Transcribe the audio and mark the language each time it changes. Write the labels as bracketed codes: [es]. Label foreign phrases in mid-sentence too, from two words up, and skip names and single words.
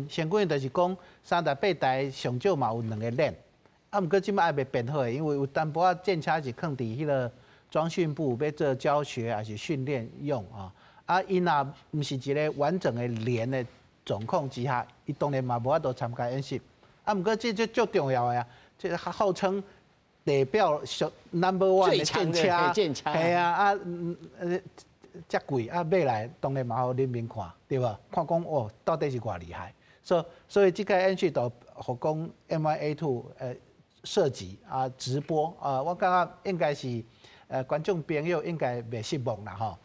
[nan] 成军就是讲38台上少嘛有2个连，啊，毋过即马还未编好的，因为有淡薄仔战车是放伫迄个装训部要做教学还是训练用啊。啊，伊若毋是一个完整的连的状况之下，伊当然嘛无法度参加演习。啊，毋过这最重要的啊，这号称代表 No.1 的战车，系啊，遮贵啊，买来当然嘛互人民看，对吧？看讲哦，到底是偌厉害。所以这个演习就互讲 MIA2 涉及啊直播啊，我感觉应该是观众朋友应该袂失望啦吼。